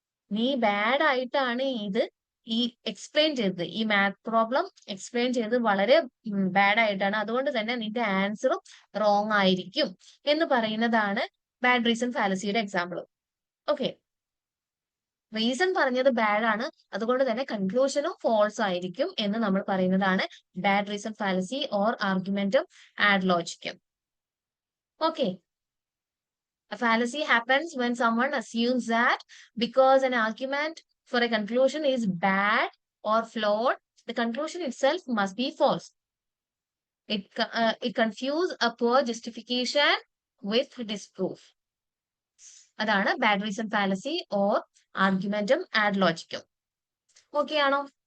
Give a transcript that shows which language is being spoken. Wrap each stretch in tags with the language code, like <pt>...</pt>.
<ml>നീ ബാഡ് ആയിട്ടാണ് ഈ എക്സ്പ്ലെയിൻ ചെയ്തത്, ഈ മാത്ത് പ്രോബ്ലം എക്സ്പ്ലെയിൻ ചെയ്തത് വളരെ ബാഡ് ആയിട്ടാണ്, അതുകൊണ്ട് തന്നെ നിന്റെ ആൻസറും റോങ് ആയിരിക്കും എന്ന് പറയുന്നതാണ് bad reason ഫാലസിയുടെ example. Okay, reason പറഞ്ഞത് ബാഡ് ആണ്, അതുകൊണ്ട് തന്നെ കൺക്ലൂഷനും ഫോൾസ് ആയിരിക്കും എന്ന് നമ്മൾ പറയുന്നതാണ് bad reason fallacy or ആർഗ്യുമെന്റും add ലോജിക്കും.</ml> <en>Okay, a fallacy happens when someone assumes that because an argument for a conclusion is bad or flawed, the conclusion itself must be false. It confuses a poor justification with disproof.</en> <ml>അതാണ് bad reason fallacy or ആർഗ്യുമെന്റും add ലോജിക്കും. Okay ആണോ?</ml>